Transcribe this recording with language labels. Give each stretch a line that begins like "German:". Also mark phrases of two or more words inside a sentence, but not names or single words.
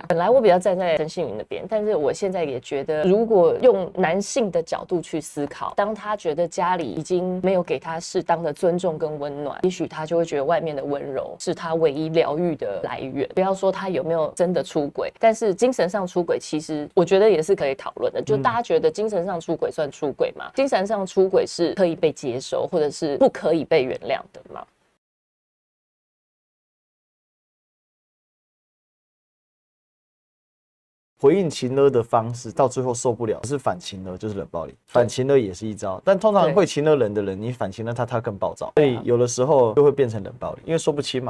Chinese: 本來我比較站在陳幸妤那邊，但是我現在也覺得，如果用男性的角度去思考，當他覺得家裡已經沒有給他適當的尊重跟溫暖，也許他就會覺得外面的溫柔是他唯一療癒的來源。不要說他有没有真的出軌，但是精神上出軌，其實我覺得也是可以討論的。就大家覺得精神上出軌算出軌嗎？精神上出軌是可以被接受，或者是不可以被原諒的嗎？回應情勒的方式，到最後受不了，是反情勒，就是冷暴力。反情勒也是一招，但通常会情勒人的人，你反情勒他更暴躁，所以有的时候就会变成冷暴力，因為說不清嘛。